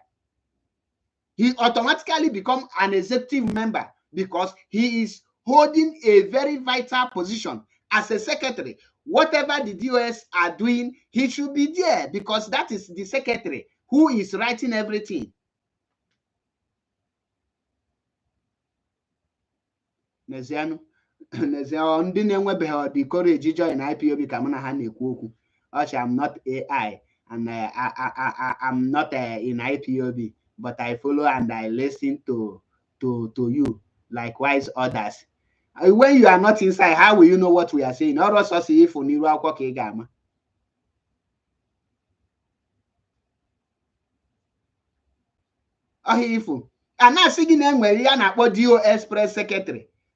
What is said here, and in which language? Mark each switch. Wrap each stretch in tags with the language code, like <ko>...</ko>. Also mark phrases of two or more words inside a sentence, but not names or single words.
<en>He automatically becomes an executive member because he is holding a very vital position as a secretary. Whatever the DOS are doing, he should be there because that is the secretary who is writing everything.</en> <ig>Neziano, ndị na-enwebeghị</ig> <en>the courage join</en> <ig>IPOB ka mụ na ha na-ekwu okwu.</ig> <en>I'm not AI and I'm not in IPOB, but I follow and I listen to you, likewise others. When you are not inside, how will you know what we are saying? Or also see if you are and now singing them where you are not DOS press secretary.</en>